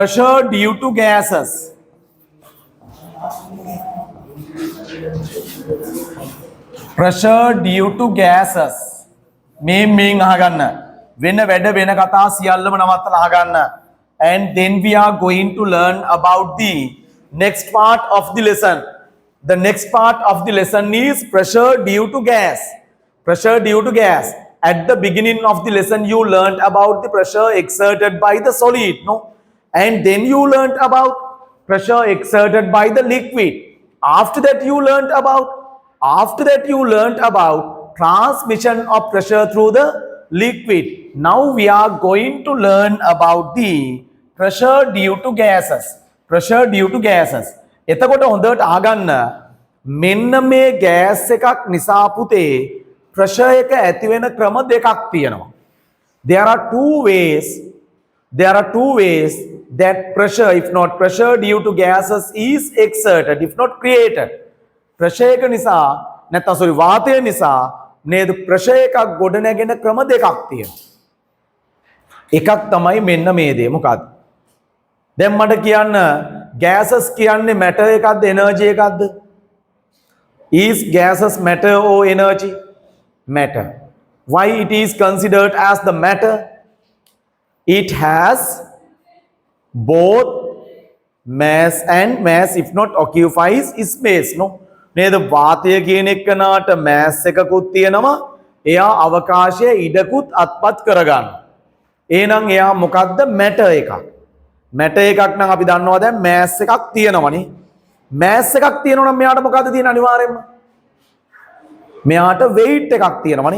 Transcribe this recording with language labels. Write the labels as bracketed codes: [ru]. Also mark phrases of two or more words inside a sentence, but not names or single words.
[en] Pressure due to gases. Pressure due to gases. [si] මේන් අහගන්න. වෙන වැඩ වෙන කතා සියල්ලම නවත්තලා අහගන්න. [en] And then we are going to learn about the next part of the lesson. The next part of the lesson is pressure due to gas. Pressure due to gas. At the beginning of the lesson, you learned about the pressure exerted by the solid, no? And then you learned about pressure exerted by the liquid. After that, you learned about transmission of pressure through the liquid. Now we are going to learn about the pressure due to gases. Pressure due to gases. [si] එතකොට හොඳට අහගන්න මෙන්න මේ ගෑස් එකක් නිසා පුතේ pressure එක ඇති වෙන ක්‍රම දෙකක් තියෙනවා. [en] There are two ways that pressure, if not pressure due to gases, is exerted, if not created. [si] Pressure එක නිසා නැත්නම් sorry වාතය නිසා නේද pressure එකක් ගොඩ නැගෙන ක්‍රම දෙකක් තියෙනවා. එකක් තමයි මෙන්න මේ දේ. මොකක්ද? දැන් මට කියන්න gases කියන්නේ matter එකක්ද energy එකක්ද? [en] Is gases matter or energy? Matter. Why it is considered as the matter? It has both mass and mass if not occupies space, no? [si] නේද වාතය කියන එකනට mass එකකුත් තියෙනවා එයා අවකාශයේ ඉඩකුත් අත්පත් කරගන්න. එහෙනම් එයා මොකක්ද matter එකක්. matter එකක් නම් අපි දන්නවා දැන් mass එකක් තියෙනවනේ. mass එකක් තියෙනවා නම් මෙයාට මොකද්ද තියෙන්නේ අනිවාර්යයෙන්ම? මෙයාට weight එකක් තියෙනවනේ.